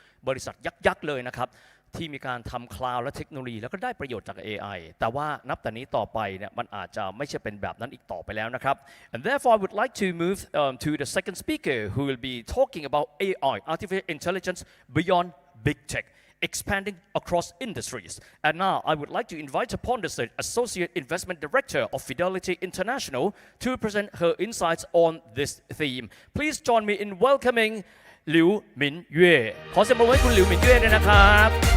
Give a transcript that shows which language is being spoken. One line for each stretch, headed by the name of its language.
Thai: บริษัทยักษ์เลยนะครับที่มีการทำคลาวด์และเทคโนโลยีแล้วก็ได้ประโยชน์จาก AI แต่ว่านับแต่นี้ต่อไปเนี่ยมันอาจจะไม่ใช่เป็นแบบนั้นอีกต่อไปแล้วนะครับ
English: and therefore I would like to move to the second speaker who will be talking about AI artificial intelligence beyond big tech expanding across industries. And now I would like to invite upon the Associate Investment Director of Fidelity International to present her insights on this theme. Please join me in welcoming
Thai: หลิวหมินเย่ขอเสียงปรบมือให้คุณหลิวหมินเย่ด้วยนะครับ